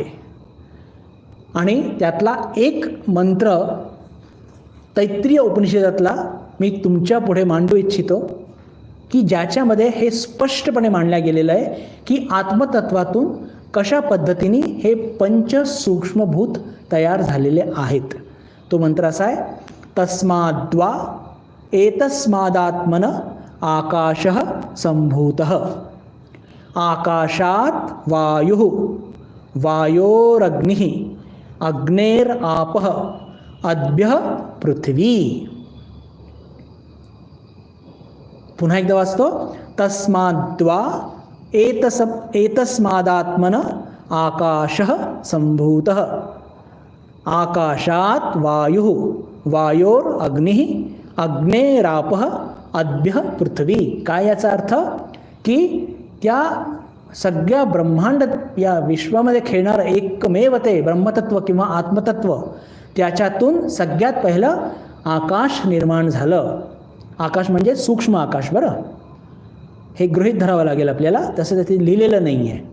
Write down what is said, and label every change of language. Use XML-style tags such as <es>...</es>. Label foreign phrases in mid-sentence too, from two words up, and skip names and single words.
<mr>आणि त्यातला एक मंत्र तैत्तिरीय उपनिषदातला मी तुमच्या पुढे मांडू इच्छितो, की ज्याच्यामध्ये हे स्पष्टपणे मांडल्या गेलेलं आहे की आत्मतत्वातून कशा पद्धतीने हे 5 सूक्ष्मभूत तयार झालेले आहेत. तो मंत्र असा आहे,</mr> <sa>तस्माद्वा एतस्मादात्मन आकाशः संभूतः, आकाशात वायुः, वायोरग्निः, अग्नेरापः, अद्भ्यः पृथ्वी.</sa> <mr>पुन्हा एकदा वाचतो,</mr> <sa>तस्माद्वा एतस्मादात्मन आकाशः संभूतः, आकाशात वायुः, वायोरग्निः, अग्नेरापः, अद्भ्यः पृथ्वी.</sa> <mr>काय याचा अर्थ? की त्या सगळ्या ब्रह्मांड या विश्वामध्ये खेळणारं एकमेव ते ब्रह्मतत्व किंवा आत्मतत्व, त्याच्यातून सगळ्यात पहिलं आकाश निर्माण झालं. आकाश म्हणजे सूक्ष्म आकाश. बरं, हे गृहीत धरावं लागेल आपल्याला, तसं ते लिहिलेलं नाही आहे.</mr>